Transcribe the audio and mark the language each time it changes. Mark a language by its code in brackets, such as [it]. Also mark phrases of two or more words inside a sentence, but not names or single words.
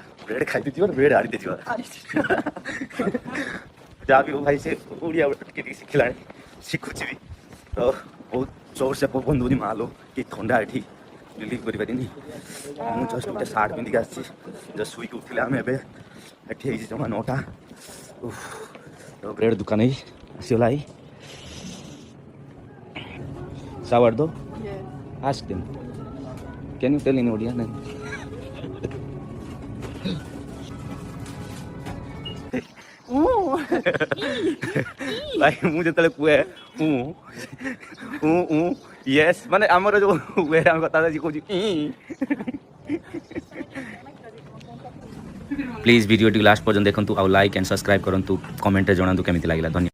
[or] ବ୍ରେଡ୍ ଖାଇତେ ଯିବା ବ୍ରେଡ୍ ଆଣିତେ ଯିବା ଯାହା ବି ହଉ ଭାଇ ସେ ଓଡ଼ିଆ ଟିକେ ଟିକେ ଶିଖିଲାଣି ଶିଖୁଛି ବି ତ ବହୁତ ଜୋରସେ ପବନ ଦେଉଛି ମାଲୋ କି ଥଣ୍ଡା ଏଠି ରିଲିଭ୍ କରିପାରିନି ମୁଁ ଜଷ୍ଟ ଗୋଟେ ସାର୍ଟ ପିନ୍ଧିକି ଆସିଛି ଜଷ୍ଟ ଶୋଇକି ଉଠିଲେ ଆମେ ଏବେ ଏଠି ହେଇଛି ଜମା 9ଟା ତ ବ୍ରେଡ୍ ଦୋକାନ ହେଇ ଆସିଗଲା ଏଇ ସାୱାର୍ଡୋ [en] Yes. ask them can you tell in Odia then [or] ଭାଇ ମୁଁ ଯେତେବେଳେ କୁହେ ୟେସ୍ ମାନେ ଆମର ଯୋଉ ୱେରେ ଆମେ କଥା କହୁଛି ପ୍ଲିଜ୍ ଭିଡ଼ିଓଟି ଲାଷ୍ଟ ପର୍ଯ୍ୟନ୍ତ ଦେଖନ୍ତୁ ଆଉ [en] like and subscribe [or] କରନ୍ତୁ କମେଣ୍ଟରେ ଜଣାନ୍ତୁ କେମିତି ଲାଗିଲା ଧନ୍ୟବାଦ।